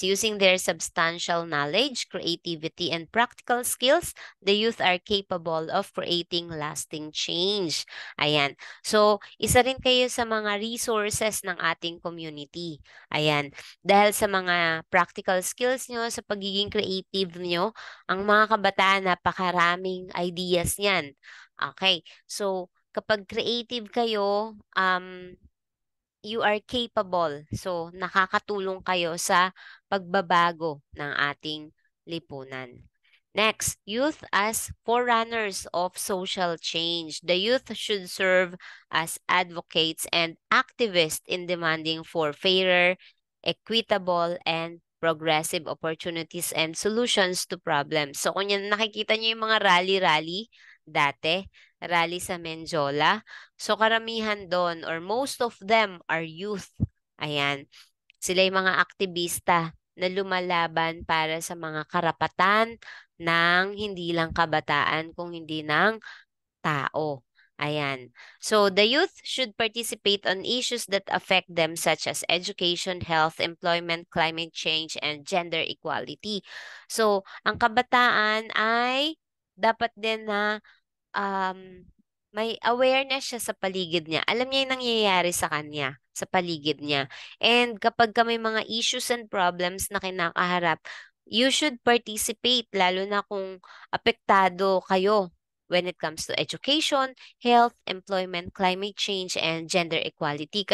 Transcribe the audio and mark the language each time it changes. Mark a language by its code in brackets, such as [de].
[en] Using their substantial knowledge, creativity, and practical skills, the youth are capable of creating lasting change. [tl] Ayan. So, isa rin kayo sa mga resources ng ating community. Ayan. Dahil sa mga practical skills nyo, sa pagiging creative nyo, ang mga kabataan, napakaraming ideas niyan. [en] Okay. So, [tl] kapag [en] creative [tl] kayo, [en] you are capable. [tl] So, nakakatulong kayo sa pagbabago ng ating lipunan. [en] Next, youth as forerunners of social change. The youth should serve as advocates and activists in demanding for fairer, equitable, and progressive opportunities and solutions to problems. [tl] So, kung yan, nakikita niyo yung mga rally-rally dati, rally sa Menjola, so karamihan doon [en] or most of them are youth. [tl] Ayan. Sila yung mga aktivista na lumalaban para sa mga karapatan ng hindi lang kabataan kung hindi ng tao. Ayan. [en] So, the youth should participate on issues that affect them such as education, health, employment, climate change, and gender equality. [tl] So, ang kabataan ay dapat din na um, may awareness siya sa paligid niya. Alam niya yung nangyayari sa kanya, sa paligid niya. [en] And [tl] kapag ka may mga [en] issues and problems [tl] na kinakaharap, [en] you should participate, [tl] lalo na kung apektado kayo [en] when it comes to education, health, employment, climate change, and gender equality.